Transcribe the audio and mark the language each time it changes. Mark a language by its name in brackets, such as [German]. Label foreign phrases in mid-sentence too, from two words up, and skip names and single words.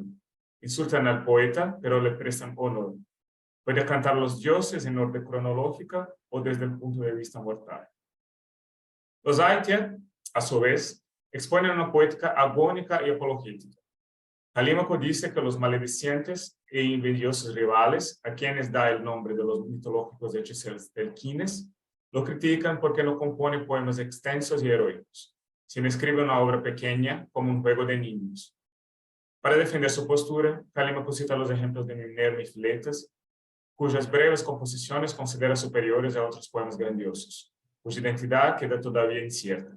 [Spanish] Insultan al poeta, pero le prestan honor. Puede cantar los dioses en orden cronológica o desde el punto de vista mortal. Los Aitia, a su vez, exponen una poética agónica y apologética. Calímaco dice que los maledicientes e invidiosos rivales, a quienes da el nombre de los mitológicos hechiceros telquines, lo critican porque no compone poemas extensos y heroicos, sino escribe una obra pequeña como un juego de niños. Para defender su postura, Calímaco cita los ejemplos de Minerva y Filetas, cuyas breves composiciones considera superiores a otros poemas grandiosos, cuya identidad queda todavía incierta.